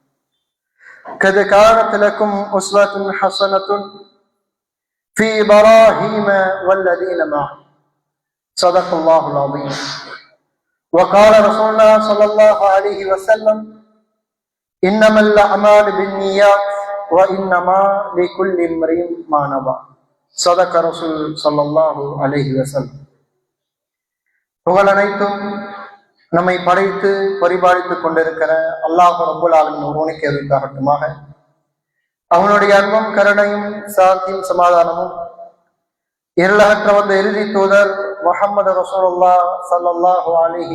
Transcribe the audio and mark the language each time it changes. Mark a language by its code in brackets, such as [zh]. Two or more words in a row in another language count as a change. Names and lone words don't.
[ar] قد كانت لكم أسوة حسنة في إبراهيم والذين معه صدق الله العظيم وقال رسول الله صلى الله عليه وسلم إنما الأعمال بالنيات وإنما لكل امرئ ما نوى صدق رسول صلى الله عليه وسلم. [ta] புகழ் அனைத்தும் நம்மை படைத்து பரிபாலித்துக் கொண்டிருக்கிற அல்லாஹ் [ar] رب العالمين [ta] ஒருவனுக்கு எதிர்க்காகட்டுமாக. அவனுடைய அன்பும் கருணையும் சாந்தியும் சமாதானமும் இருளகற்ற வந்த இறுதி தூதர் முஹம்மது [ar] رسول الله صلى الله عليه